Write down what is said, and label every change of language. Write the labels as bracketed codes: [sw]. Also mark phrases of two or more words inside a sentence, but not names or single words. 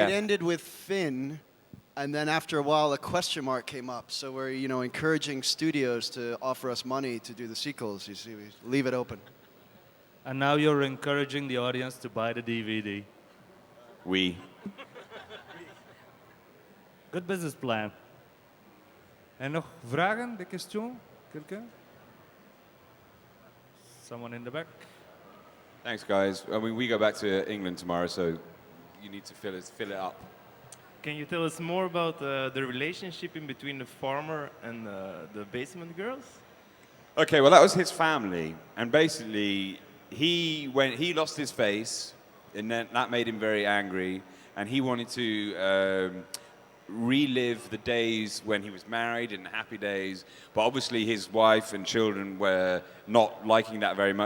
[en] It ended with Finn, and then after a while, a question mark came up. So we're, you know, encouraging studios to offer us money to do the sequels. You see, we leave it open. And now you're encouraging the audience to buy the DVD. We. Good business plan. [nl] En nog vragen, de question? [fr] Quelqu'un? [en] Someone in the back? Thanks, guys. I mean, we go back to England tomorrow, so you need to fill it up. Can you tell us more about the relationship in between the farmer and the basement girls? Okay, well, that was his family, and basically, he lost his face, and then that made him very angry, and he wanted to relive the days when he was married and happy days, but obviously his wife and children were not liking that very much.